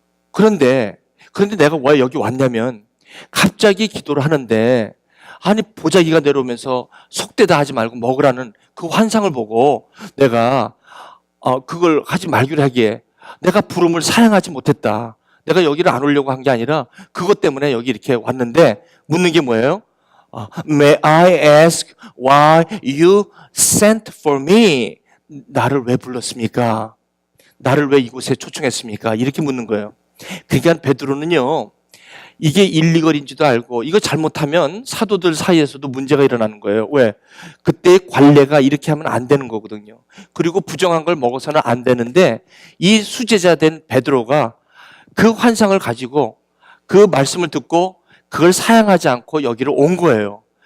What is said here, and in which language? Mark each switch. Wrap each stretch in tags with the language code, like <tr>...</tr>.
<ko>그런데 내가 왜 여기 왔냐면 갑자기 기도를 하는데 아니 보자기가 내려오면서 속되다 하지 말고 먹으라는 그 환상을 보고 내가 그걸 하지 말기로 하기에 내가 부름을 사양하지 못했다. 내가 여기를 안 오려고 한 게 아니라 그것 때문에 여기 이렇게 왔는데 묻는 게 뭐예요?</ko> <en>May I ask why you sent for me?</en> <ko>나를 왜 불렀습니까? 나를 왜 이곳에 초청했습니까? 이렇게 묻는 거예요. 그러니까 베드로는요. 이게 일리걸인지도 알고 이거 잘못하면 사도들 사이에서도 문제가 일어나는 거예요. 왜? 그때 관례가 이렇게 하면 안 되는 거거든요. 그리고 부정한 걸 먹어서는 안 되는데 이 수제자 된 베드로가 그 환상을 가지고 그 말씀을 듣고 그걸 사양하지 않고 여기를 온 거예요.</ko>